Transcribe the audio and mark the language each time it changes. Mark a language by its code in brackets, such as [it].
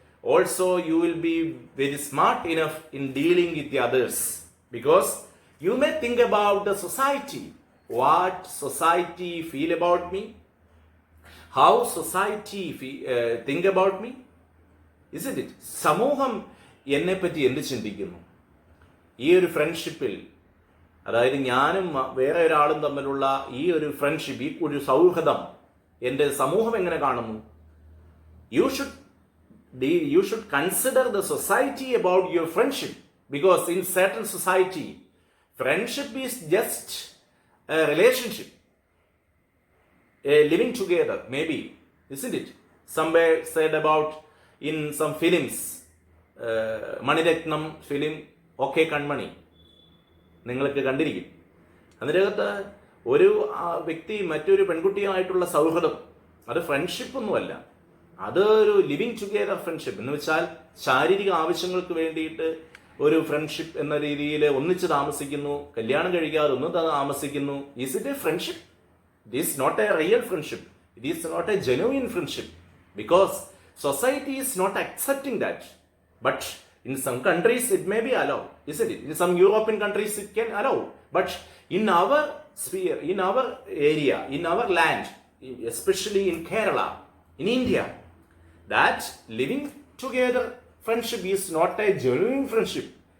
[en] Also you will be very smart enough in dealing with the others, because you may think about the society. What society feel about me? How society think about me? Isn't it? [ml] സമൂഹം എന്നെപ്പറ്റി എന്ത് ചിന്തിക്കുന്നു? ഈ ഒരു ഫ്രണ്ട്ഷിപ്പിൽ, അതായത് ഞാനും വേറെ ഒരാളും തമ്മിലുള്ള ഈ ഒരു ഫ്രണ്ട്ഷിപ്പ്, ഈ ഒരു സൗഹൃദം എൻ്റെ സമൂഹം എങ്ങനെ കാണുന്നു? [en] You should consider the society about your friendship, because in certain society friendship is just a relationship, a living together, maybe, isn't it? Somewhere said about in some films, Maniratnam film [ml] okay കൺമണി നിങ്ങൾക്ക് കണ്ടിരിക്കും. അതിനകത്ത് ഒരു വ്യക്തി മറ്റൊരു പെൺകുട്ടിയുമായിട്ടുള്ള സൗഹൃദം, അത് friendship ഒന്നുമല്ല, അതൊരു ലിവിങ് ടുഗെദർ ഫ്രണ്ട്ഷിപ്പ് എന്ന് വെച്ചാൽ ശാരീരിക ആവശ്യങ്ങൾക്ക് വേണ്ടിയിട്ട് ഒരു ഫ്രണ്ട്ഷിപ്പ് എന്ന രീതിയിൽ ഒന്നിച്ച് താമസിക്കുന്നു, കല്യാണം കഴിക്കാതെ ഒന്ന് താമസിക്കുന്നു. [en] Is it a friendship? It is not a real friendship. It is not a genuine friendship because society is not accepting that. But in some countries it may be allowed, isn't it? In some European countries it can allow. But in our sphere, in our area, in our land, especially in Kerala, in India, that living together friendship is not a genuine friendship.